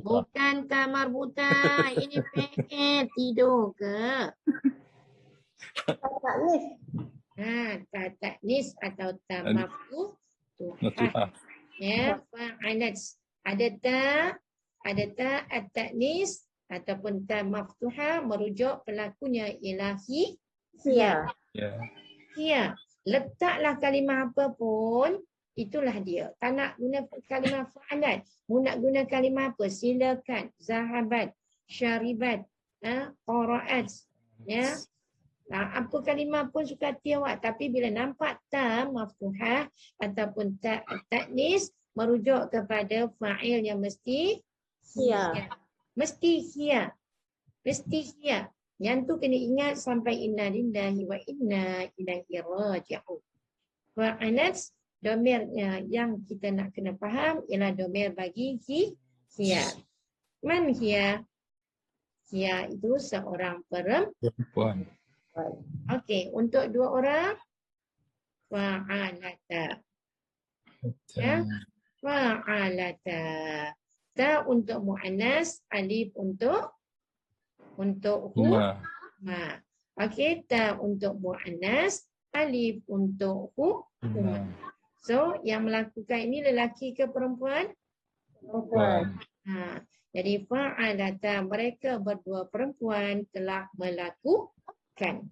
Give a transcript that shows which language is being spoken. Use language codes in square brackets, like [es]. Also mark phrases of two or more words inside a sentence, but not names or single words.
[ms] bukan kamar buta. Ini fi'il. Tidur ke? Ta'nis atau tamaftuh. [ar] مفتوحة. [ms] Ya, fa'alat. Ada [ar] تاء التأنيث [ms] ataupun [ar] تاء مفتوحة [ms] merujuk pelakunya ialah hiya. Ya. Hiya. Letaklah kalimah apa pun, itulah dia. Tak nak guna kalimah fa'alat. Mu nak guna kalimah apa? Silakan. [ar] ذهبت، شربت، قرأت. [ms] Ya. Apa kalimah pun suka hati awak. Tapi bila nampak [ar] تاء مفتوحة [ms] ataupun [ar] تاء التأنيث [ms] merujuk kepada fa'il yang mesti hiya. Mesti hiya. Mesti hiya. Yang tu kena ingat sampai [ar] إنا لله وإنا إليه راجعون. [ms] Fa'alat, domirnya yang kita nak kena faham ialah domir bagi hiya. [ar] من هي? [ms] Hiya itu seorang perempuan. Okey, untuk dua orang fa'alata. Ya. Fa'alata. Ta untuk muannas, alif untuk Huma. huma. Okey, ta untuk muannas, alif untuk huma. So, yang melakukan ini lelaki ke perempuan? Perempuan. Jadi fa'alata, mereka berdua perempuan telah melakukan.